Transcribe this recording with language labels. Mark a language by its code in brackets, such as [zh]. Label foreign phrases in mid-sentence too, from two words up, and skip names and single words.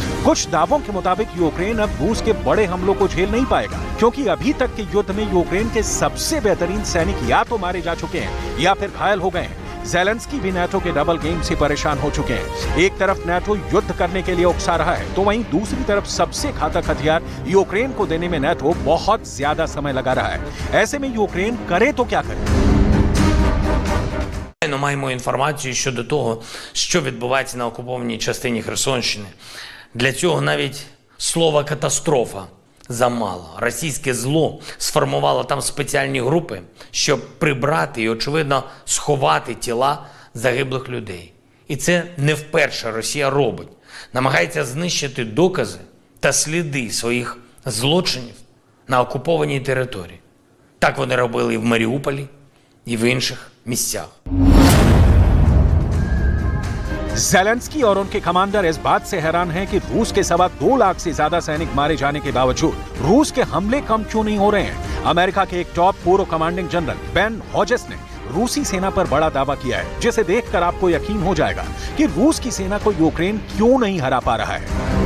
[hi] कुछ दावों के मुताबिक यूक्रेन अब रूस के बड़े हमलों को झेल नहीं पाएगा, क्योंकि अभी तक के युद्ध में यूक्रेन के सबसे बेहतरीन सैनिक या तो मारे जा चुके हैं या फिर घायल हो गए हैं। ज़ेलेंस्की भी नाटो के [en] double game [hi] से परेशान हो चुके हैं। एक तरफ नाटो युद्ध करने के लिए उकसा रहा है, तो वहीं दूसरी तरफ सबसे घातक हथियार यूक्रेन को देने में नाटो बहुत ज्यादा समय लगा रहा है। ऐसे में यूक्रेन करे तो क्या करे? [uk] Маємо інформацію щодо того, що відбувається на окупованій частині Херсонщини. Для цього навіть слова «катастрофа» замало. Російське зло сформувало там спеціальні групи, щоб прибрати і, очевидно, сховати тіла загиблих людей. І це не вперше Росія робить. Намагається знищити докази та сліди своїх злочинів на окупованій території. Так вони робили і в Маріуполі, і в інших місцях. [hi] ज़ेलेंस्की और उनके कमांडर इस बात से हैरान हैं कि रूस के 2.25 लाख से ज्यादा सैनिक मारे जाने के बावजूद रूस के हमले कम क्यों नहीं हो रहे हैं। अमेरिका के एक टॉप पूर्व [en] commanding general [hi] बेन होजेस ने रूसी सेना पर बड़ा दावा किया है, जिसे देखकर आपको यकीन हो जाएगा कि रूस की सेना को यूक्रेन क्यों नहीं हरा पा रहा है।